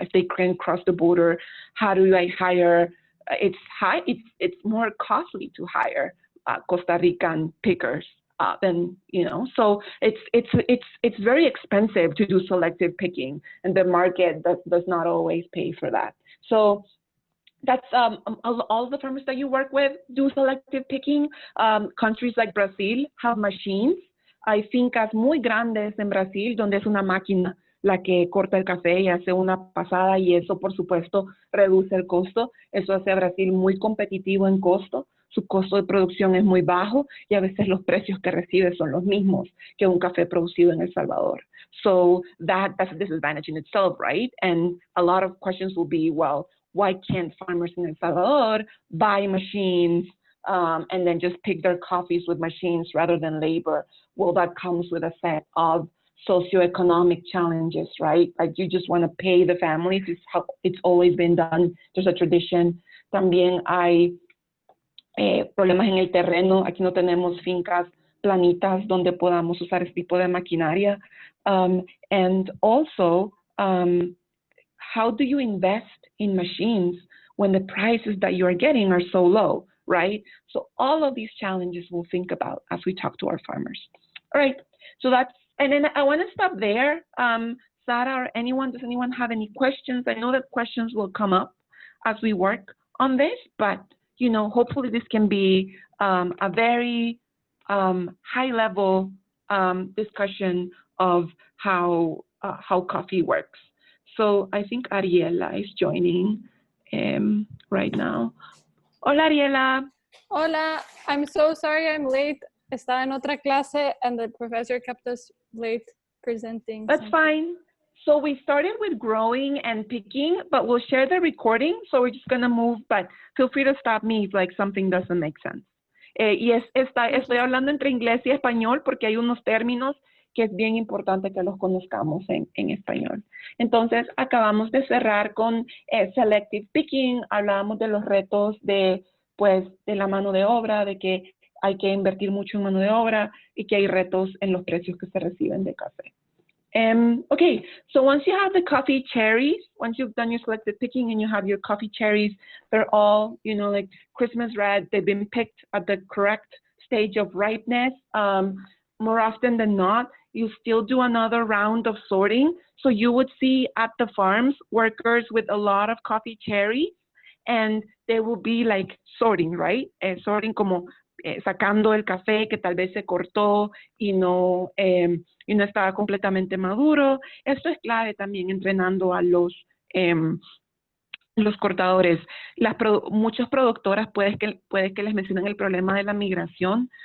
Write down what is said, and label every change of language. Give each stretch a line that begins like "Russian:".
English: If they can't cross the border, how do I hire? It's more costly to hire Costa Rican pickers than, so it's very expensive to do selective picking, and the market does not always pay for that. So that's all the farmers that you work with do selective picking. Countries like Brazil have machines.
Spanish: Hay fincas muy grandes en Brasil donde es una máquina la que corta el café y hace una pasada, y eso por supuesto reduce el costo. Eso hace a Brasil muy competitivo en costo. Su costo de producción es muy bajo y a veces los precios que recibe son los mismos que un café producido en El Salvador.
English: So that's a disadvantage in itself, right? And a lot of questions will be, well, why can't farmers in El Salvador buy machines and then just pick their coffees with machines rather than labor? Well, that comes with a set of socioeconomic challenges, right? Like you just want to pay the families. It's how it's always been done. There's a tradition.
Spanish: También hay problemas en el terreno. Aquí no tenemos fincas planitas donde podamos usar este tipo de maquinaria.
English: And also, how do you invest in machines when the prices that you are getting are so low, right? So all of these challenges we'll think about as we talk to our farmers. All right, so and then I want to stop there. Sarah or anyone, does anyone have any questions? I know that questions will come up as we work on this, but hopefully this can be a very high-level discussion of how coffee works. So I think Ariela is joining right now.
Spanish: Hola, Ariela.
English: Hola, I'm so sorry I'm late.
Spanish: Estaba en otra clase
English: and the professor kept us late presenting. That's fine. So we started with growing and picking, but we'll share the recording. So we're just going to move, but feel free to stop me if like something doesn't make sense.
Spanish: Estoy hablando entre inglés y español porque hay unos términos que es bien importante que los conozcamos en español. Entonces, acabamos de cerrar con selective picking. Hablábamos de los retos de la mano de obra, de que hay que invertir mucho en mano de obra y que hay retos en los precios que se reciben de café.
English: Okay, so once you have the coffee cherries, once you've done your selective picking and you have your coffee cherries, they're all, like Christmas red, they've been picked at the correct stage of ripeness. More often than not, you still do another round of sorting. So you would see at the farms workers with a lot of coffee cherries, and they will be like sorting, right?
Spanish: Sorting como sacando el café que tal vez se cortó y no estaba completamente maduro. Esto es clave también entrenando a los cortadores. Muchas productoras puede que les mencionen el problema de la migración.